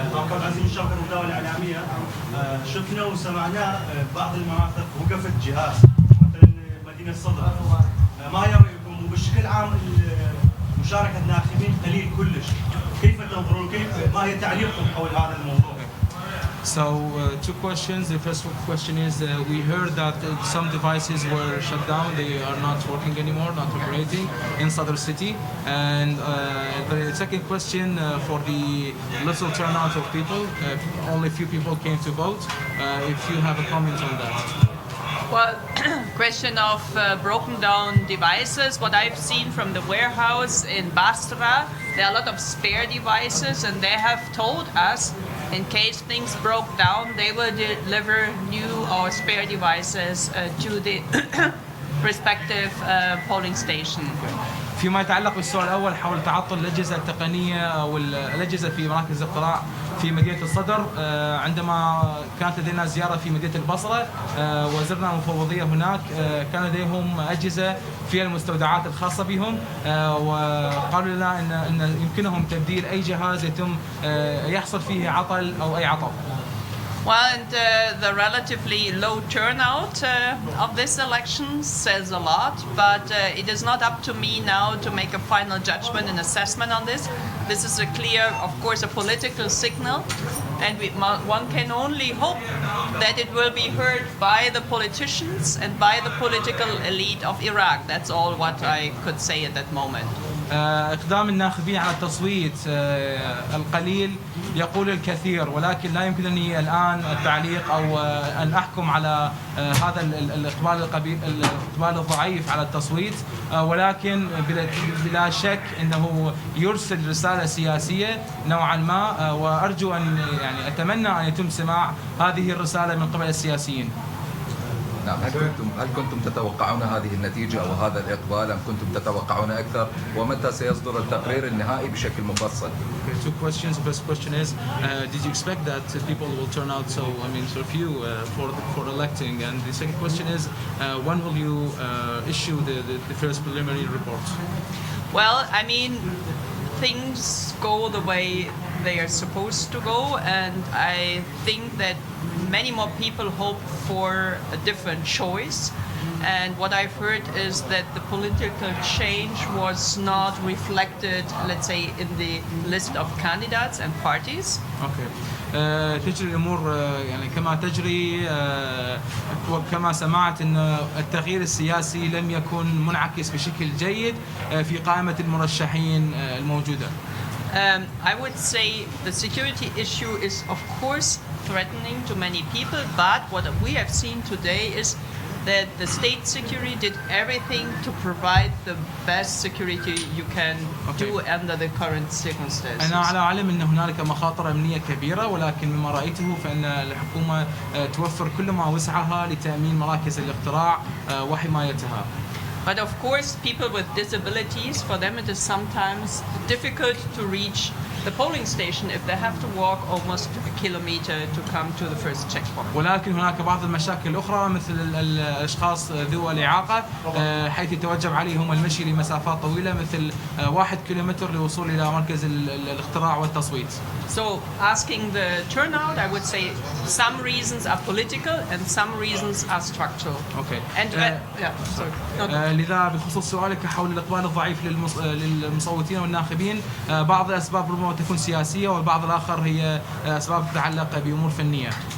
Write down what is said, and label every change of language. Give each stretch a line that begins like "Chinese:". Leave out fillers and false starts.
Arabic: كان عايزين نشارك المداولة الإعلامية. شفنا وسمعنا بعض المناطق وقفت جهاز مثلا مدينة صدر. ما يرأيكم وبشكل عام مشاركة الناخبين قليل كلش. كيف تنظرون ما هي تعليقكم حول هذا الموضوع؟
English: So two questions. The first question is we heard that some devices were shut down. They are not working anymore, not operating in Sadr city. And the second question for the little turnout of people, only few people came to vote. If you have a comment on that. Well, question of broken down devices. What I've seen from the warehouse in Basra, there are a lot of spare devices, and they have told us in case things broke down, they will deliver new or spare devices to the respective polling station.
Arabic: فيما يتعلق بالسؤال الأول حول تعطل الأجهزة التقنية أو الأجهزة في مراكز الاختراع في مدينة الصدر، عندما كانت لدينا زيارة في مدينة البصرة وزرنا المفوضية هناك، كان لديهم أجهزة في المستودعات الخاصة بهم، وقالوا لنا أن يمكنهم تبديل أي جهاز يتم يحصل فيه عطل أو أي عطل.
English: Well, and the relatively low turnout of this election says a lot, but it is not up to me now to make a final judgment and assessment on this. This is a clear, of course, a political signal, and one can only hope that it will be heard by the politicians and by the political elite of Iraq. That's all what I could say at that moment.
Arabic: إقدام الناخبين على التصويت القليل يقول الكثير، ولكن لا يمكنني الآن التعليق أو أن أحكم على هذا الإقبال الضعيف على التصويت، ولكن بلا شك أنه يرسل رسالة سياسية نوعا ما، وأرجو أن أتمنى أن يتم سماع هذه الرسالة من قبل السياسيين. نعم، هل كنتم تتوقعون هذه النتيجة أو هذا الإقبال أم كنتم تتوقعون أكثر؟ ومتى سيصدر التقرير النهائي بشكل مفصل؟
English: Two questions. The first question is, did you expect that people will turn out so few for electing? And the second question is, when will you issue the first preliminary report? Well, I mean, things go the way they are supposed to go, and I think that many more people hope for a different choice. And what I've heard is that the political change was not reflected, let's say, in the list of candidates and parties. Okay.
Arabic: تجري الامور يعني كما تجري، وكما سمعت ان التغيير السياسي لم يكن منعكس بشكل جيد في قائمة المرشحين الموجودة.
English: I would say the security issue is of course threatening to many people, but what we have seen today is that the state security did everything to provide the best security you can do under the current circumstances.
Arabic: أنا على علم أن هنالك مخاطر أمنية كبيرة، ولكن مما رأيته فإن الحكومة توفر كل ما وسعها لتأمين مراكز الاقتراع وحمايتها.
English: But of course, people with disabilities, for them it is sometimes difficult to reach the polling station if they have to walk almost a kilometer to come to the first checkpoint.
Arabic: ولكن هناك بعض المشاكل الأخرى مثل الأشخاص ذوي الإعاقة حيث يتوجب عليهم المشي لمسافات طويلة مثل 1 كيلومتر للوصول إلى مركز الاقتراع والتصويت.
English: So asking the turnout, I would say some reasons are political and some reasons are structural. Okay. And sorry.
Arabic: لذا بخصوص سؤالك حول الإقبال الضعيف للمصوتين والناخبين، بعض الأسباب ربما تكون سياسية والبعض الآخر هي أسباب تتعلق بأمور فنية.